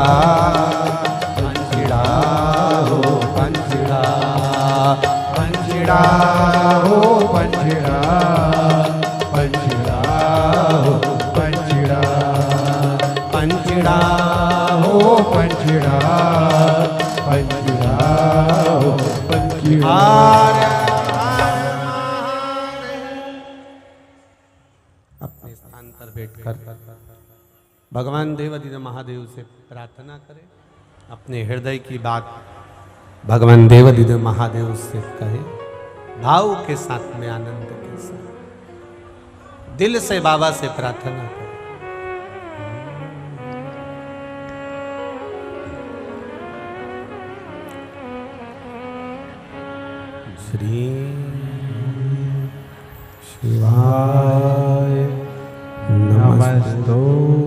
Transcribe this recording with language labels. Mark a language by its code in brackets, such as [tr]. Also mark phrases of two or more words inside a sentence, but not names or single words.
[hi] पंछड़ा हो पंछड़ा, पंछड़ा हो पंछड़ा, पंछड़ा हो पंछड़ा, पंछड़ा हो पंछड़ा, पंछड़ा हो पंछड़ा। अपने स्थान पर बैठकर भगवान देवादिदेव महादेव से प्रार्थना करें। अपने हृदय की बात भगवान देवादिदेव महादेव से कहे, भाव के साथ में, आनंद के साथ, दिल से बाबा से प्रार्थना करें। [sa] श्री शिवाय नमस्तुभ्यं।